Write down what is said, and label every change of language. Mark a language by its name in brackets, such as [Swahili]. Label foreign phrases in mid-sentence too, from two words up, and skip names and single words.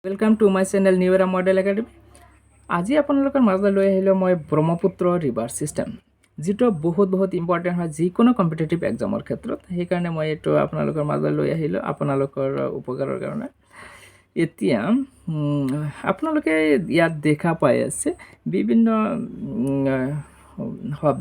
[English] Welcome to my channel New Era Model Academy. [Assamese] আজি আপোনালোকৰ মাজলৈ লৈ আহিলোঁ মই ব্ৰহ্মপুত্ৰ [English] river system, [Assamese] যিটো বহুত ইম্পৰ্টেণ্ট হয় যিকোনো [English] competitive exam [Assamese] ক্ষেত্ৰত। সেইকাৰণে মই এইটো আপোনালোকৰ মাজলৈ লৈ আহিলোঁ আপোনালোকৰ উপকাৰৰ কাৰণে। এতিয়া আপোনালোকে ইয়াত দেখা পাই আছে বিভিন্ন শব্দ।